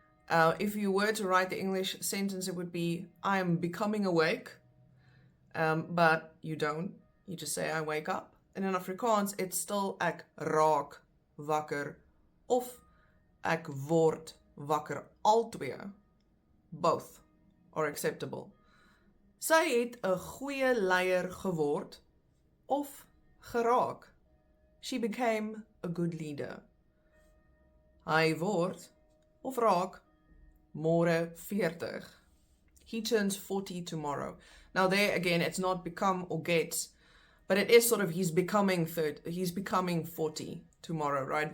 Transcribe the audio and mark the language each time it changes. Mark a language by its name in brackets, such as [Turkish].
[English] If you were to write the English sentence, it would be, I am becoming awake, but you don't. You just say, I wake up. And in Afrikaans, it's still [Afrikaans] ek raak wakker of ek word wakker. Al twee, [English] both are acceptable. [Afrikaans] Sy het 'n goeie leier geword of geraak. [English] She became a good leader. [Afrikaans] Hy word of raak môre 40. [English] He turns 40 tomorrow. Now there again, it's not become or gets, but it is sort of he's becoming 40 tomorrow, right?